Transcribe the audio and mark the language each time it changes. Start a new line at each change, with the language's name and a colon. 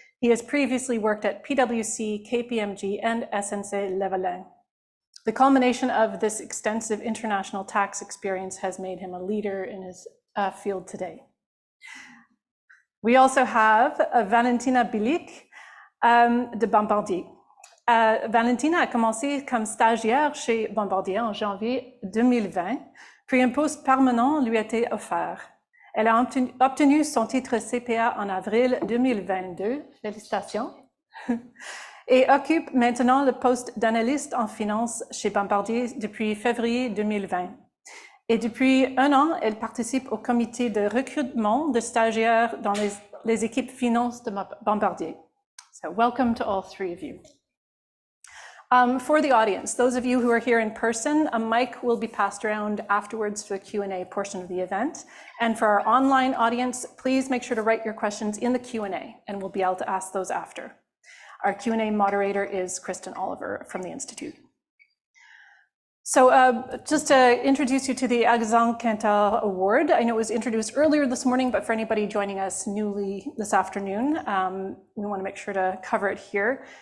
English: He has previously worked at PwC, KPMG, and SNC-Lavalin. The culmination of this extensive international tax experience has made him a leader in his field today. We also have Valentina Bilic de Bombardier.
French: Valentina a commencé comme stagiaire chez Bombardier en janvier 2020, puis un poste permanent lui a été offert. Elle a obtenu son titre CPA en avril 2022, félicitations, et occupe maintenant le poste d'analyste en finance chez Bombardier depuis février 2020. Et depuis 1 an, elle participe au comité de recrutement de stagiaires dans les équipes finance de Bombardier.
English: So welcome to all 3 of you. For the audience, those of you who are here in person, a mic will be passed around afterwards for the Q&A portion of the event. And for our online audience, please make sure to write your questions in the Q&A, and we'll be able to ask those after. Our Q&A moderator is Kristen Oliver from the Institute. So just to introduce you to the Alexandre Quintal Award, I know it was introduced earlier this morning, but for anybody joining us newly this afternoon, we want to make sure to cover it here.